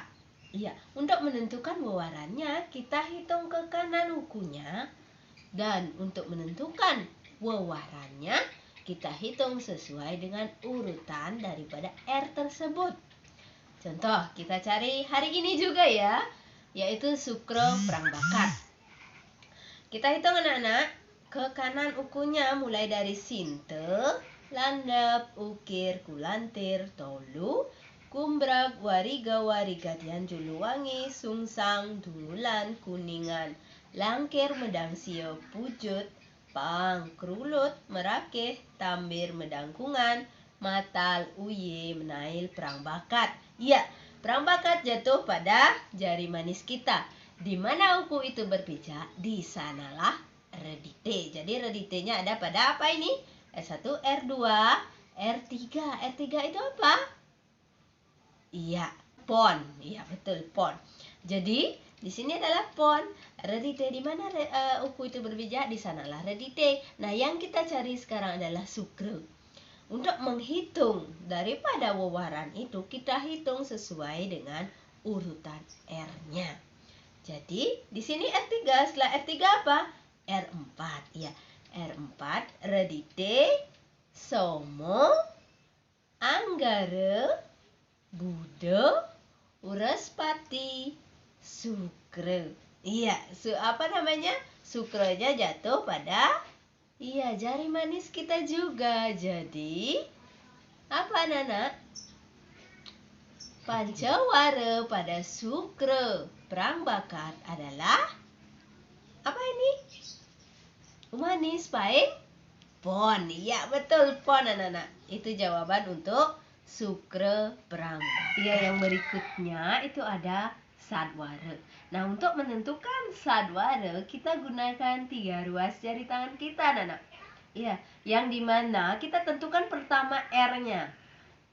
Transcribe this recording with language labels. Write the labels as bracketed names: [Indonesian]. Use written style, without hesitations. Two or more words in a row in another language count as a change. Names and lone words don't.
[Indonesian] Iya, untuk menentukan wewarannya kita hitung ke kanan ukunya, dan untuk menentukan wewarannya kita hitung sesuai dengan urutan daripada R tersebut. Contoh, kita cari hari ini juga ya, yaitu Sukro perang bakat. Kita hitung, anak-anak, ke kanan ukunya mulai dari sinte, landap, ukir, kulantir, tolu, kumbrag, wariga, warigadian, juluwangi, sungsang, dungulan, kuningan, langkir, medang sio, pujut, pang, krulut, merakeh, tambir, medangkungan, matal, uye, menail, perang bakat. Iya, perang bakat jatuh pada jari manis kita. Di mana uku itu berpijak, di sanalah redite. Jadi redite-nya ada pada apa ini? R1, R2, R3. R3 itu apa? Iya, pon. Iya, betul, pon. Jadi di sini adalah pon. Redite, di mana uku itu berpijak, di sanalah redite. Nah, yang kita cari sekarang adalah sukre. Untuk menghitung daripada wewaran itu, kita hitung sesuai dengan urutan R-nya. Jadi di sini R3, setelah R3 apa? R4. Ya, R4 redite, somo, anggara, budo, urespati, sukre. Iya, apa namanya? Sukrenya jatuh pada jari manis kita juga. Jadi apa, anak-anak? Pancawara pada sukre perang bakat adalah apa ini? Umanis, paing, pon. Iya, betul, pon, anak-anak. Itu jawaban untuk sukre perang bakat. Iya, yang berikutnya itu ada sadwara. Nah, untuk menentukan sadwara kita gunakan 3 ruas jari tangan kita, anak-anak. Iya, yang dimana kita tentukan pertama R-nya.